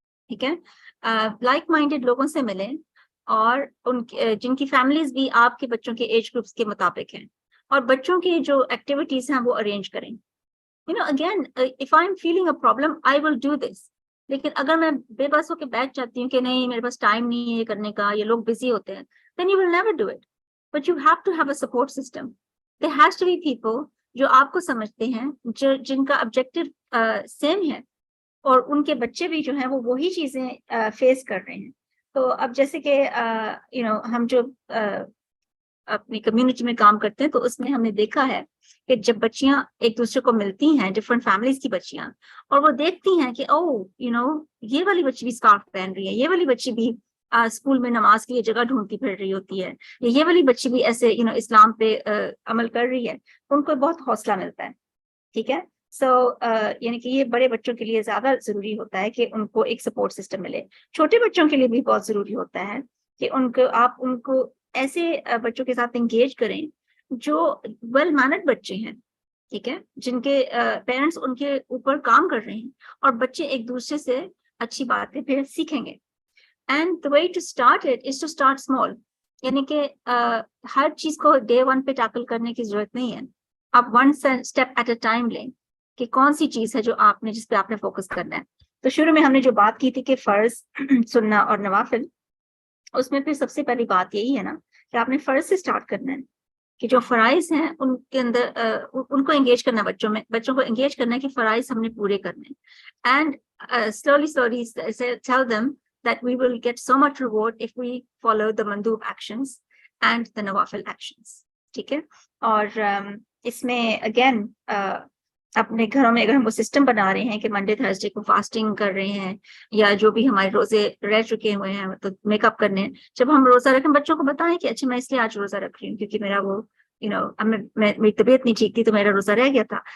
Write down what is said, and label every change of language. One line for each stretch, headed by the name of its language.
Urdu: ٹھیک ہے, like minded لوگوں سے ملیں اور جن کی فیملیز بھی آپ کے بچوں کے ایج گروپس کے مطابق ہیں, اور بچوں کی جو ایکٹیویٹیز ہیں وہ ارینج کریں.
English: Again if I am feeling a problem I will do this.
Urdu: لیکن اگر میں بے بس ہو کے بیٹھ جاتی ہوں کہ نہیں میرے پاس ٹائم نہیں ہے یہ کرنے کا, یہ لوگ بزی ہوتے ہیں,
English: then you will never do it. But you have to have a support system. There has to be people
Urdu: جو آپ کو سمجھتے ہیں, جن کا آبجیکٹو سیم ہے, اور ان کے بچے بھی جو ہیں وہ وہی چیزیں فیس کر رہے ہیں. تو اب جیسے کہ ہم جو اپنی کمیونٹی میں کام کرتے ہیں تو اس میں ہم نے دیکھا ہے کہ جب بچیاں ایک دوسرے کو ملتی ہیں, ڈفرینٹ فیملیز کی بچیاں, اور وہ دیکھتی ہیں کہ یہ والی بچی بھی اسکارف پہن رہی ہے, یہ والی بچی بھی اسکول میں نماز کے لیے جگہ ڈھونڈتی پھر رہی ہوتی ہے, یہ والی بچی بھی ایسے اسلام پہ عمل کر رہی ہے, ان کو بہت حوصلہ ملتا ہے. ٹھیک ہے, سو یعنی کہ یہ بڑے بچوں کے لیے زیادہ ضروری ہوتا ہے کہ ان کو ایک سپورٹ سسٹم ملے. چھوٹے بچوں کے لیے بھی بہت ضروری ہوتا ہے کہ آپ ان کو ایسے بچوں کے ساتھ انگیج کریں جو ویل مینرڈ بچے ہیں. ٹھیک ہے, جن کے پیرنٹس ان کے اوپر کام کر رہے ہیں, اور بچے ایک دوسرے سے اچھی باتیں پھر سیکھیں گے.
English: And the way to start it is to start small.
Urdu: یعنی کہ ہر چیز کو day 1 پہ ٹیکل کرنے کی ضرورت نہیں ہے. آپ
English: 1 step at a time
Urdu: لیں کہ کون سی چیز ہے جو جس پہ آپ نے فوکس کرنا ہے. تو شروع میں ہم نے جو بات کی تھی کہ فرض, سننا اور نوافل, اس میں پھر سب سے پہلی بات یہی ہے نا کہ آپ نے فرض سے اسٹارٹ کرنا ہے کہ جو فرائض ہیں ان کے اندر ان کو انگیج کرنا ہے, بچوں کو انگیج کرنا ہے کہ فرائض ہم نے پورے کرنے ہیں.
English: And slowly tell them that we will get so much reward if we follow the mandub actions and the nawafil actions.
Urdu: ٹھیک ہے, اور اس میں اگین اپنے گھروں میں اگر ہم وہ سسٹم بنا رہے ہیں کہ منڈے تھرسڈے کو فاسٹنگ کر رہے ہیں, یا جو بھی ہمارے روزے رہ چکے ہوئے ہیں تو میک اپ کرنے ہیں, جب ہم روزہ رکھیں بچوں کو بتائیں کہ اچھا میں اس لیے آج روزہ رکھ رہی ہوں کیونکہ میرا وہ میری طبیعت نہیں ٹھیک تھی تو میرا روزہ رہ گیا تھا.